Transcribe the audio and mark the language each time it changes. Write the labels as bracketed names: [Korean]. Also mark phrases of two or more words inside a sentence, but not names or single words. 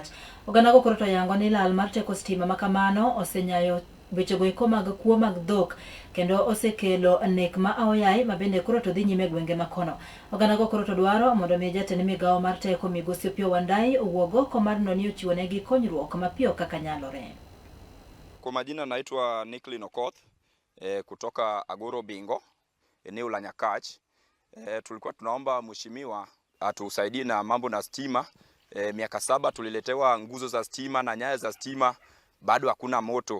[Luo (Kenya and Tanzania)] Oganda go koro to yango ni lal mar teko stima makamano osenyayo wechego eko mag kuo mag dhok kendo osekelo nek ma aoyaye mabende koro to dhi nyime gwenge makono. Oganda go koro to dwaro mondo mi jatend migawo mar teko Migosi Opiyo Wandayi owuog oko mar noni ochiwo negi konyruok mapiyo kaka nyalore. [Swahili] Kwa majina naitwa Nicklin Okoth kutoka Agoro Bingo, eneo la Nyakach. Tulikuwa tunaomba mheshimiwa atusaidie na mambo na stima. Miaka 7 tuliletewa nguzo za stima na nyaya za stima, bado hakuna moto.